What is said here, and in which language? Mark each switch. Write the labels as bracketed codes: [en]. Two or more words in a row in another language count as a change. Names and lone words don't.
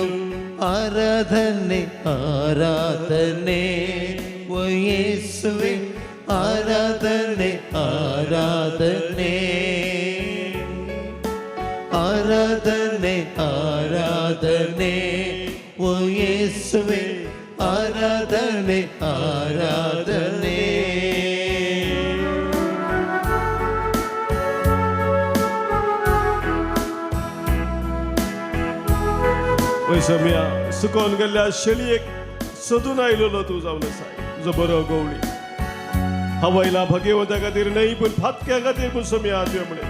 [kn] ಆರಾಧನೆ ಆರಾಧನೆ ಓ ಯೇಸುವೆ, ಆರಾಧನೆ ಆರಾಧನೆ. ಆರಾಧನೆ ಆರಾಧನೆ ಓ ಯೇಸುವೆ, ಆರಾಧನೆ ಆರಾಧನೆ. [kok] ओय सम्या, सुकोवन गेल्ल्या शेळयेक सोदून आयलोलो तूं जावन आसा. तुजो बरो गवळी हवयला भगवंता खातीर न्हय पूण फातक्या खातीर पूण सम्या तुवें म्हणे.